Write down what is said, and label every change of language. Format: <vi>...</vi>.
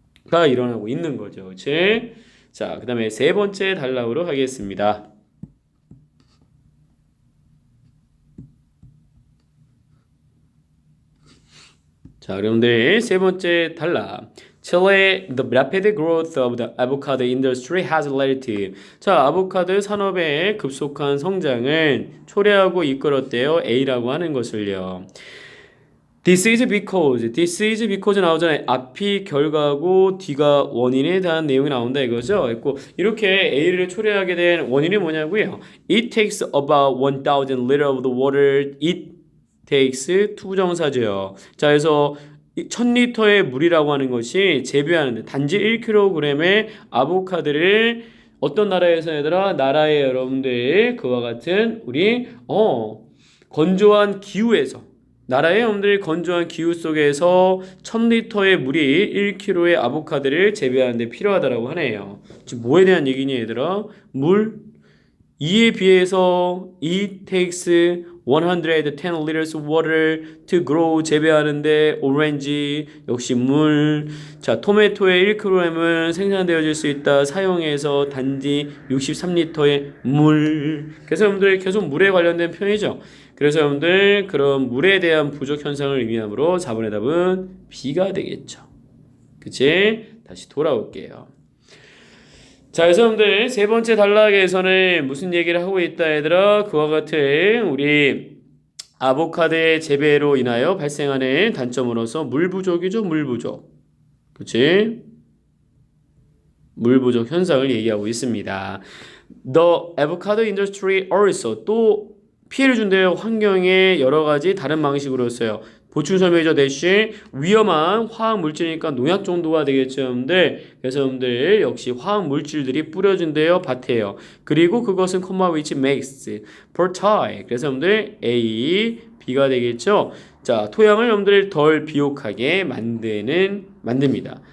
<ko>가 일어나고 있는 거죠. 그렇지? 자, 그 다음에 세 번째 단락으로 하겠습니다. 자, 여러분들 세 번째 단락.</ko> <en>Chile, the rapid growth of the avocado industry has led to.</en> <ko>자, 아보카도 산업의 급속한 성장은 초래하고 이끌었대요. A라고 하는 것을요.</ko> <en>This is because</en> <ko>나오잖아요. 앞이 결과고 뒤가 원인에 대한 내용이 나온다 이거죠. 이렇게 A를 초래하게 된 원인이 뭐냐고요?</ko> <en>It takes about 1,000 liters of the water. It takes</en> <ko>투부정사죠. 자, 그래서 1000리터의 물이라고 하는 것이 재배하는데 단지 1kg의 아보카도를 어떤 나라에서 얘들아? 나라의 여러분들 그와 같은 우리 건조한 기후에서 나라의 여러분들 건조한 기후 속에서 1000리터의 물이 1kg의 아보카도를 재배하는데 필요하다라고 하네요. 지금 뭐에 대한 얘기니 얘들아? 물? 이에 비해서</ko> <en>it takes 110 liters of water to grow</en> <ko>재배하는데 오렌지 역시 물. 자, 토마토의 1kg은 생산되어질 수 있다. 사용해서 단지 63리터의 물. 그래서 여러분들 계속 물에 관련된 표현이죠. 그래서 여러분들 그런 물에 대한 부족 현상을 의미하므로 4번의 답은 B가 되겠죠. 그치? 다시 돌아올게요. 자, 그래서 여러분들 세 번째 단락에서는 무슨 얘기를 하고 있다 얘들아? 그와 같은 우리 아보카도의 재배로 인하여 발생하는 단점으로서 물 부족이죠. 물 부족. 그치? 물 부족 현상을 얘기하고 있습니다.</ko> <en>The avocado industry also</en> <ko>또 피해를 준대요. 환경에 여러 가지 다른 방식으로서요. 보충 설명이죠. 대신 위험한 화학 물질이니까 농약 정도가 되겠죠, 여러분들. 그래서 여러분들 역시 화학 물질들이 뿌려진대요, 밭에요. 그리고 그것은 콤마</ko> <en>which makes fertile.</en> <ko>그래서 여러분들 A, B가 되겠죠. 자, 토양을 여러분들 덜 비옥하게 만듭니다.</ko>